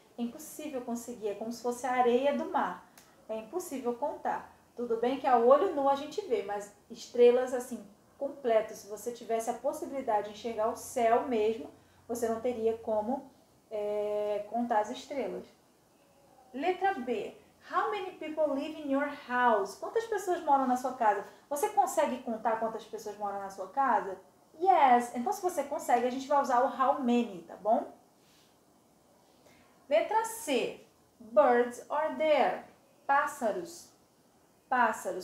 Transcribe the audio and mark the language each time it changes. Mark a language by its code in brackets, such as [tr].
[pt] É impossível conseguir, é como se fosse a areia do mar. É impossível contar. Tudo bem que ao olho nu a gente vê, mas estrelas, assim, completas, se você tivesse a possibilidade de enxergar o céu mesmo, você não teria como contar as estrelas. Letra B. [en] How many people live in your house? [pt] Quantas pessoas moram na sua casa? Você consegue contar quantas pessoas moram na sua casa? Yes. Então, se você consegue, a gente vai usar o how many, tá bom? Letra C. [en] Birds are there. [pt] Pássaros. Pássaros.